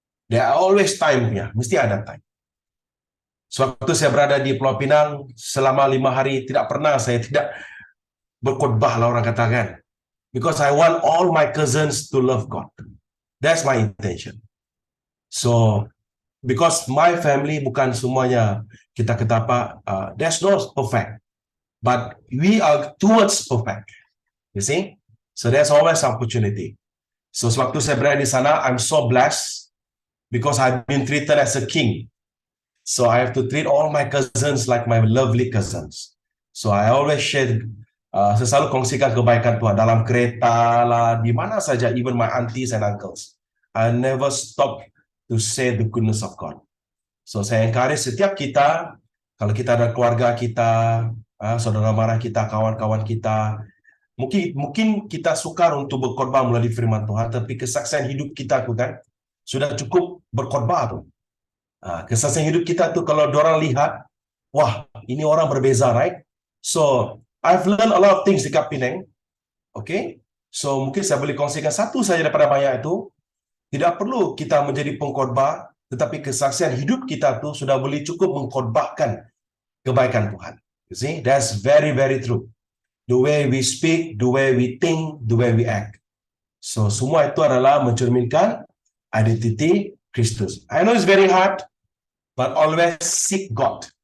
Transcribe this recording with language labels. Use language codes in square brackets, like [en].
[en] There are always time-nya, [ms] mesti ada [en] time. [ms] Sewaktu saya berada di Pulau Pinang, selama 5 hari, tidak pernah saya tidak berkhotbah lah orang katakan. [en] Because I want all my cousins to love God. That's my intention. So, because my family [ms] bukan semuanya kita kata apa, [en] there's no perfect. But we are towards perfect. You see? So, there's always opportunity. So, [ms] sewaktu saya berada di sana, [en] I'm so blessed because I've been treated as a king. So I have to treat all my cousins like my lovely cousins. So I always share, [ms] saya selalu kongsikan kebaikan Tuhan dalam kereta lah, di mana saja, [en] even my aunties and uncles. I never stop to say the goodness of God. [ms] So saya encourage setiap kita, kalau kita ada keluarga kita, saudara mara kita, kawan-kawan kita, mungkin kita sukar untuk berkhotbah melalui firman Tuhan, tapi kesaksian hidup kita tu kan sudah cukup berkhotbah tu. Kesaksian hidup kita tu kalau orang lihat, wah, ini orang berbeza, right? [en] So, I've learned a lot of things dekat Penang. Okay? [ms] So, mungkin saya boleh kongsikan satu saja daripada banyak itu. Tidak perlu kita menjadi pengkhotbah, tetapi kesaksian hidup kita tu sudah boleh cukup mengkhotbahkan kebaikan Tuhan. [en] You see? That's very, very true. The way we speak, the way we think, the way we act. [ms] So, semua itu adalah mencerminkan identiti Kristus. [en] I know it's very hard, but always seek God.